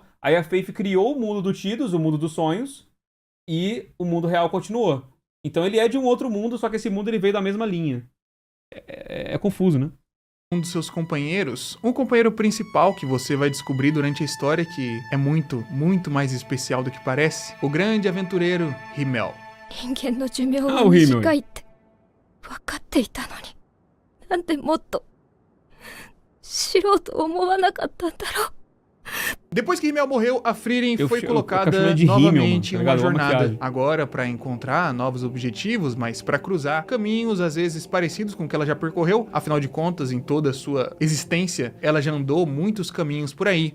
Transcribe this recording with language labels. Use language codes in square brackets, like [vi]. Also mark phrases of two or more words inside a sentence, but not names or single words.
[pt] Aí a Faith criou o mundo do Tidus, o mundo dos sonhos, e o mundo real continuou. Então ele é de um outro mundo, só que esse mundo ele veio da mesma linha. É confuso, né? um dos seus companheiros, um companheiro principal que você vai descobrir durante a história que é muito, muito mais especial do que parece, o grande aventureiro Himmel. [ja] 人間の寿命はお姫短いって分かっていたのに、なんでもっと知ろうと思わなかったんだろう。 [pt] Depois que Himmel morreu, a Frieren Eu foi chamei colocada de novamente Himmel, em mano, tá uma ligado? Uma jornada. maquiagem. Agora para encontrar novos objetivos, mas para cruzar caminhos às vezes parecidos com o que ela já percorreu. Afinal de contas, em toda a sua existência, ela já andou muitos caminhos por aí.